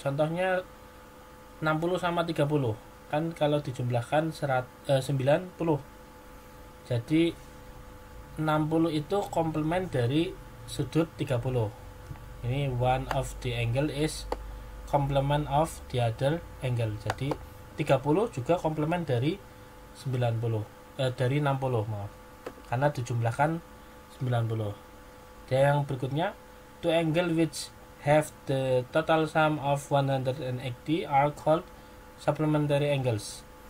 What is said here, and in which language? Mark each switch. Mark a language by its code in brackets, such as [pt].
[id] Contohnya 60 sama 30 kan kalau dijumlahkan 90. Jadi 60 itu komplement dari sudut 30. Ini [en] one of the angle is complement of the other angle. [id] Jadi 30 juga komplement dari 90 dari 60, maaf. Karena dijumlahkan 90. Dan yang berikutnya, [en] two angle which have the total sum of 180 are called supplementary angles.